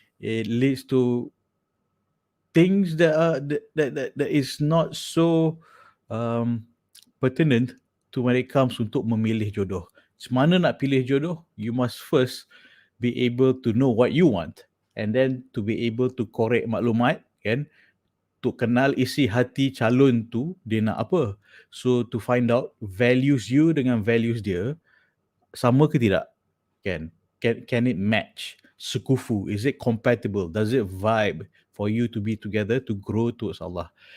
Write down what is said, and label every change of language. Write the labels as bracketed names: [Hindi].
[English] It leads to things that are that is not so pertinent to when it comes [Malay] untuk memilih jodoh. Macam mana nak pilih jodoh? [English] You must first be able to know what you want, and then to be able to [Malay] korek maklumat, kan, [English] to [Malay] kenal isi hati calon tu dia nak apa. [English] So to find out values you dengan values dia [Malay] sama ke tidak, kan? [English] Can it match? Sekufu, is it compatible? Does it vibe for you to be together to grow towards Allah?